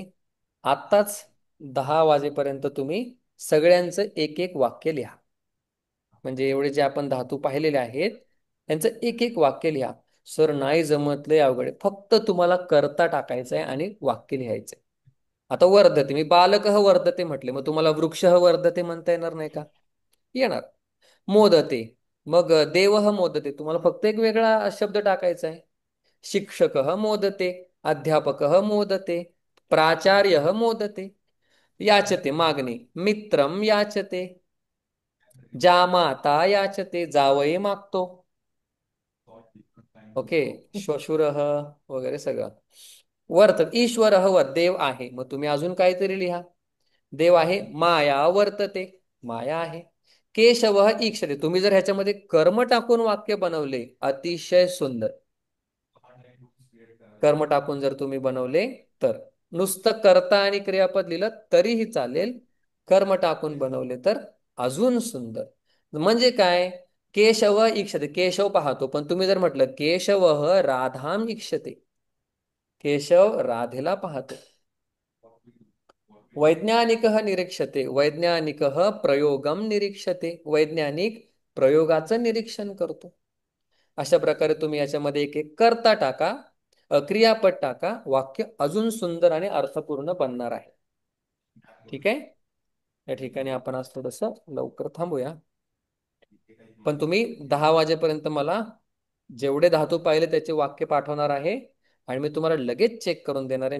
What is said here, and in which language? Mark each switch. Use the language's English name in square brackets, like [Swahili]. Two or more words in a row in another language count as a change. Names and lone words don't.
[Marathi] आत्ताच 10 वाजेपर्यंत तुम्ही सगळ्यांचं एक एक वाक्य लिहा. म्हणजे एवढे जे आपण धातू पाहिलेले आहेत त्यांचं एक एक वाक्य लिहा. सर नाही जमत, लय अवघड आहे. फक्त तुम्हाला करता टाकायचं आहे आणि वाक्य लिहायचंय. आता वर्धते, मी [Sanskrit] बालकः वर्धते [Marathi] म्हटले, मग तुम्हाला [Sanskrit] वृक्षः वर्धते [Marathi] म्हणता येणार नाही का? येणार. [Sanskrit] मोदते, मग देवः मोदते, [Marathi] तुम्हाला फक्त एक वेगळा शब्द टाकायचा आहे. [Sanskrit] शिक्षकः मोदते, अध्यापकः मोदते, प्राचार्यः मोदते. याचते मागणे, मित्रम याचते, जामाता याचते, [Marathi] जावई मागतो. ओके. श्वशुरः वगैरे सगळं. [Sanskrit] वर्त ईश्वरः [Marathi] देव आहे, मग तुम्ही अजून काहीतरी लिहा. देव आहे. [Sanskrit] माया वर्तते, [Marathi] माया आहे. [Sanskrit] केशवः ईक्षते, [Marathi] तुम्ही जर ह्याच्यामध्ये कर्म टाकून वाक्य बनवले अतिशय सुंदर. कर्म टाकून जर तुम्ही बनवले तर, नुसतं कर्ता आणि क्रियापद लिहिलं तरीही चालेल. कर्म टाकून बनवले तर अजून सुंदर. म्हणजे काय? [Sanskrit] केशव इक्षते, [Marathi] केशव पाहतो, पण तुम्ही जर म्हटलं [Sanskrit] केशव राधाम इक्षते, [Marathi] केशव राधेला पाहतो. [Sanskrit] वैज्ञानिक निरीक्षते, वैज्ञानिक प्रयोगम निरीक्षते, [Marathi] वैज्ञानिक प्रयोगाचं निरीक्षण करतो. अशा प्रकारे तुम्ही याच्यामध्ये एक एक करता टाका, क्रियापद टाका, वाक्य अजून सुंदर आणि अर्थपूर्ण बनणार आहे. ठीक आहे. या ठिकाणी आपण आज थोडस लवकर थांबूया. पण तुम्ही 10 वाजेपर्यंत मला जेवढे धातू पाहिले त्याचे वाक्य पाठवणार आहे आणि मी तुम्हाला लगेच चेक करून देणार आहे.